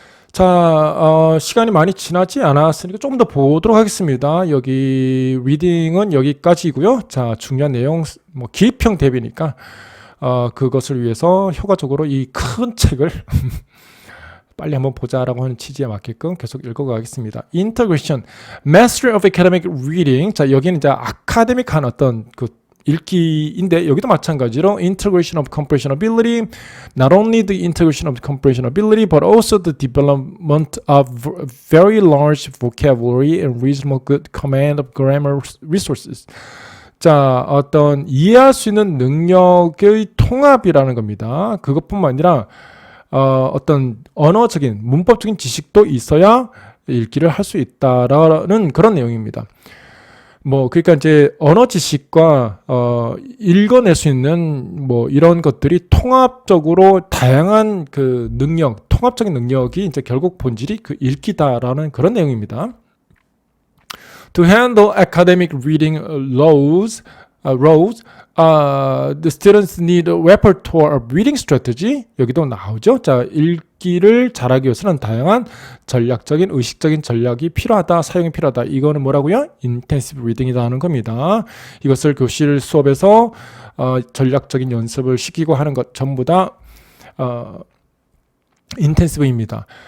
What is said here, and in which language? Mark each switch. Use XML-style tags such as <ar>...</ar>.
<ko>자, 시간이 많이 지나지 않았으니까 좀 더 보도록 하겠습니다. 여기 리딩은 여기까지고요. 자, 중요한 내용 뭐 기입형 대비니까 그것을 위해서 효과적으로 이 큰 책을 빨리 한번 보자라고 하는 취지에 맞게끔 계속 읽어가겠습니다.</ko> <en>Integration, Mastery of Academic Reading.</en> <ko>자, 여기는 이제 아카데믹한 어떤 그 읽기인데 여기도 마찬가지로</ko> <en>integration of comprehension ability, not only the integration of the comprehension ability, but also the development of very large vocabulary and reasonable good command of grammar resources.</en> <ko>자, 어떤 이해할 수 있는 능력의 통합이라는 겁니다. 그것뿐만 아니라 어떤 언어적인 문법적인 지식도 있어야 읽기를 할 수 있다라는 그런 내용입니다. 뭐 그러니까 이제 언어 지식과 읽어낼 수 있는 뭐 이런 것들이 통합적으로 다양한 그 능력, 통합적인 능력이 이제 결국 본질이 그 읽기다라는 그런 내용입니다.</ko> <en>To handle academic reading loads, rows. The students need a repertoire of reading strategy.</en> <ko>여기도 나오죠. 자, 읽기를 잘하기 위해서는 다양한 전략적인, 의식적인 전략이 필요하다, 사용이 필요하다. 이거는 뭐라고요? intensive reading이다 하는 겁니다. 이것을 교실 수업에서 전략적인 연습을 시키고 하는 것 전부 다 intensive입니다.</ko>